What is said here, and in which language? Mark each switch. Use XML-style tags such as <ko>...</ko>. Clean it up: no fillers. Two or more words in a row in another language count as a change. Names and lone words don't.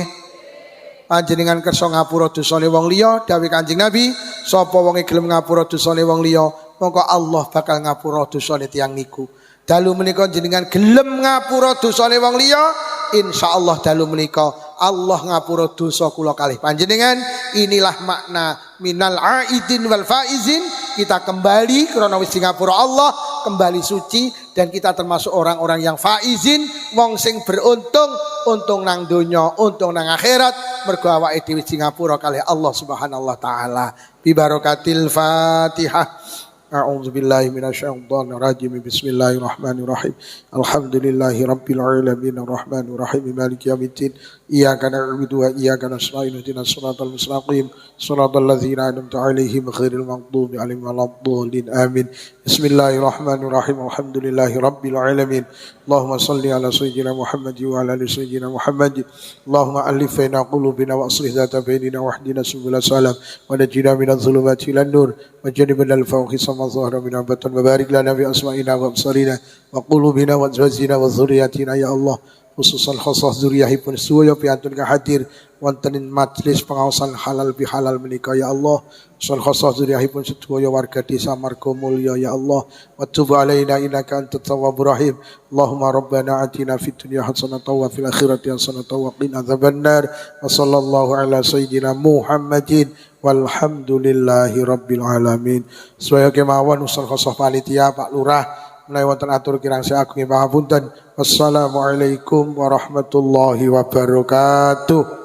<jv>Panjenengan kersa ngapura dosane wong liya, dawuh Kanjeng Nabi, sapa wonge gelem ngapura dosane wong liya, mongko Allah bakal ngapura dosane tiyang niku. Dalu menika jenengan gelem ngapura dosane wong liya, insyaallah dalu menika Allah ngapura dosa kula kalih panjenengan.</jv> <id>Inilah makna</id> <ar>من العائدين والفائزين.</ar> <id>Kita kembali karena</id> <jv>wis di ngapura Allah,</jv> <id>kembali suci, dan kita termasuk orang-orang yang faizin,</id> <jv>wong sing beruntung, untung nang donya, untung nang akhirat, mergo awake dhewe di ngapura kalih Allah</jv> <ar>سبحانه وتعالى. ببركة الفاتحة. أعوذ بالله من الشيطان الرجيم. بسم الله الرحمن الرحيم. الحمد لله رب العالمين الرحمن الرحيم مالك يوم الدين. إياك نعبد وإياك نستعين اهدنا الصراط المستقيم صراط الذين أنعمت عليهم غير المغضوب عليهم ولا الضالين. Amin. بسم الله الرحمن الرحيم. الحمد لله رب العالمين. اللهم صل على سيدنا محمد وعلى آل سيدنا محمد. اللهم ألف بين قلوبنا وأصلح ذات بيننا واهدنا سبل السلام ونجنا من الظلمات إلى النور وجنبنا الفوقي سما ظهر من أبطن وبارك لنا في أسماعنا وأبصارنا وقلوبنا وأزواجنا وذرياتنا يا الله. خصوصا خاصة</ar> <jv>zuriyahipun sedaya piantun hadir wonten ing majelis pengawasan halal bi halal menika ya Allah.</jv> <ar>خصوصا خاصة</ar> <jv>zuriyahipun sedaya warga desa Margomulya ya Allah.</jv> <ar>وتب علينا إنك أنت التواب الرحيم. اللهم ربنا آتنا في الدنيا حسنة وفي الآخرة حسنة وقنا عذاب النار. وصلى الله على سيدنا محمد والحمد لله رب العالمين.</ar> <jv>Sedaya kemawon usul khasah panitia Pak Lurah menawi wonten atur kirang sagung pangapunten.</jv> <ar>والسلام عليكم ورحمة الله وبركاته.</ar>